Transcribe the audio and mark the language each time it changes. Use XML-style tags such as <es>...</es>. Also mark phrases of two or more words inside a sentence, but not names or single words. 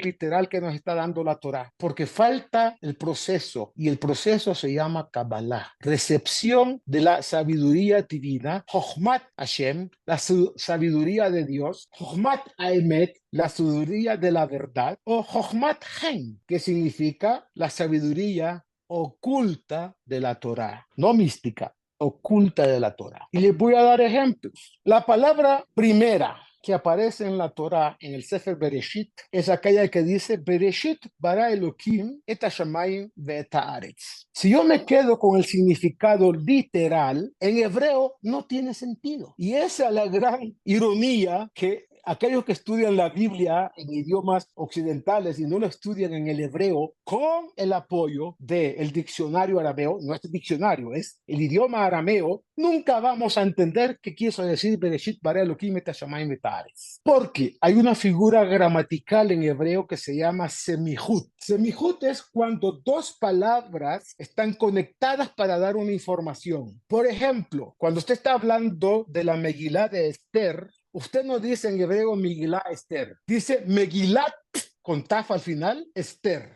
<es>literal que nos está dando la Torá, porque falta el proceso, y el proceso se llama Kabbalah, recepción de la sabiduría divina,</es> <he>חכמת השם,</he> <es>la sabiduría de Dios,</es> <he>חכמת האמת,</he> <es>la sabiduría de la verdad, o</es> <he>חכמת חן,</he> <es>que significa la sabiduría oculta de la Torá, no mística, oculta de la Torá. Y les voy a dar ejemplos. La palabra primera que aparece en la Torá, en el Sefer Bereshit, es aquella que dice</es> <he>בראשית ברא אלהים את השמים ואת הארץ.</he> <es>Si yo me quedo con el significado literal, en hebreo no tiene sentido. Y esa es la gran ironía que aquellos que estudian la Biblia en idiomas occidentales y no lo estudian en el hebreo, con el apoyo del diccionario arameo, no es el diccionario, es el idioma arameo, nunca vamos a entender qué quiso decir</es> <he>בראשית ברא אלהים את השמים ואת הארץ.</he> <es>Porque hay una figura gramatical en hebreo que se llama semihut. Semihut es cuando dos palabras están conectadas para dar una información. Por ejemplo, cuando usted está hablando de la Megilá de Esther, usted no dice en hebreo Megilá Esther, dice Megilat con taf al final, Esther.</es>